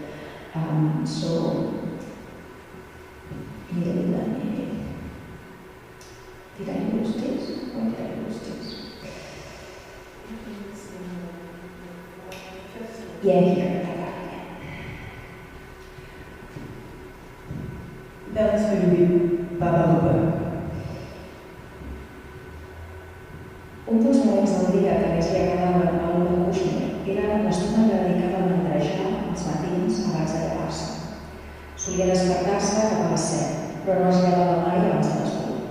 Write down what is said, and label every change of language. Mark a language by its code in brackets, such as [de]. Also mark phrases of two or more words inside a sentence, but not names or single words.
[en] So, maybe did I lose this? Or did I lose this? Yeah, here, I got it. That is going to be Babaluba. [ca] Un dels moments del dia que més li agradava a Laura McLoughlin era l'estona que dedicava a mandrejar els matins abans de llevar-se. Solia despertar-se cap a les 7, però no es llevava mai abans de les 8.